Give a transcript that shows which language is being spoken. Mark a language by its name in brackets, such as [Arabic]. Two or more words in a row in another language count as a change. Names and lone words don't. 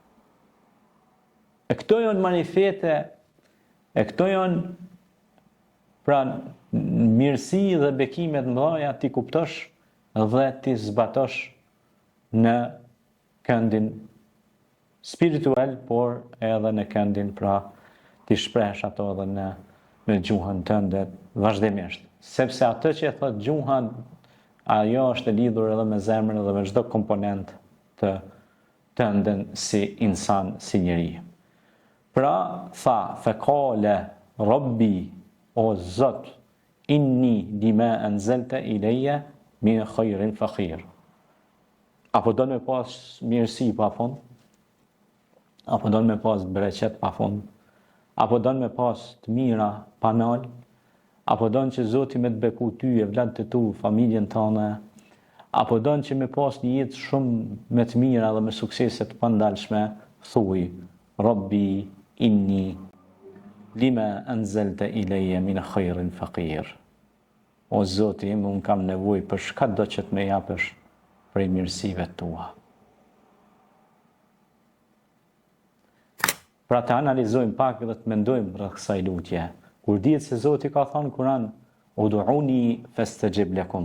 [Albanian] E këto janë manifete, e këto janë pra mirësi dhe bekimet mëdha ti kuptosh dhe ti zbatosh në këndin spiritual, por edhe në këndin pra ti shpresh ato edhe në gjuhën tënde vazhdimisht. Sepse atë që e thot gjuha, ajo është e lidhur edhe me zemrën dhe me çdo komponent të tënden si insan, si njeri. Pra, tha, [Arabic] fekale, Rabbi, [Albanian] o Zot, [Arabic] inni lima anzalta ilayya min khairin faqir. [Albanian] Apo do me pas mirësi pa fund? Apo do me pas bereqet pa fund? Apo do me pas të mira pa nal? Apo do që Zoti me të beku ty e vlad të tu, familjen tënde? Apo do që me pas një jetë shumë me të mira dhe me suksese të pandalshme? Thuaj, [Arabic] Rabbi, inni lima anzalta ilayya min khairin faqir. [Albanian] O Zoti im, unë kam nevojë për çka do që të më japësh prej mirësive tua. Pra të analizojmë pak dhe të mendojmë rreth kësaj lutje. Kur dihet se Zoti ka thënë në Kur'an, [Arabic] ud'uni fastajib lakum.